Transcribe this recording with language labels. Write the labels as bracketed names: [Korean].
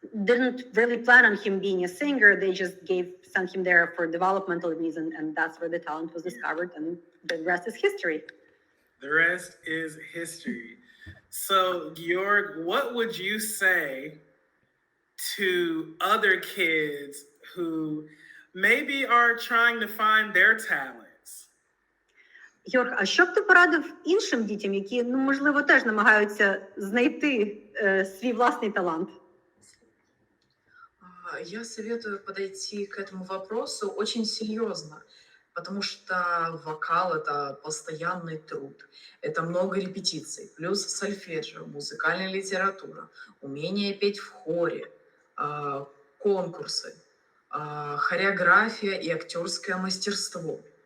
[English] Didn't really plan on him being a singer. They just sent him there for developmental reason, and that's where the talent was discovered, and the rest is history. The rest is history. So, Georg, what would you say to other kids who maybe are trying to find their talents? [Ukrainian] Georg, а що б ти порадив іншим дітям, які, можливо, теж намагаються знайти свій власний талант? [Russian] Я советую подойти к этому вопросу очень серьезно, потому что вокал — это постоянный труд, это много репетиций, плюс сольфеджио, музыкальная литература, умение петь в хоре, конкурсы, хореография и актерское мастерство.